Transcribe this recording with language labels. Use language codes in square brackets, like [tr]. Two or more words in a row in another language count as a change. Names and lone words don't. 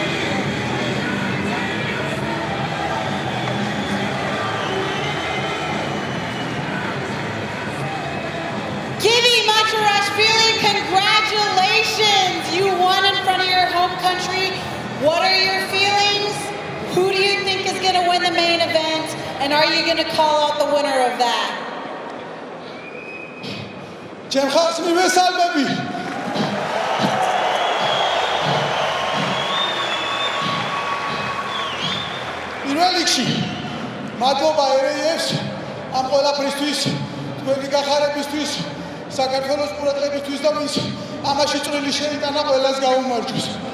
[en] Givy Matcharashvili, congratulations! You won in front of your home country. What are your feelings? Who do you think is going to win the main event? And are you going to call out the winner of that? [ka] პირველ რიგში მადლობა RAF-ს ამ ყველაფრისთვის, თქვენი გახარებისთვის, საქართველოს ყურადღებისთვის და მის ამაში წვლილი შეიტანა ყველას გაუმარჯოს.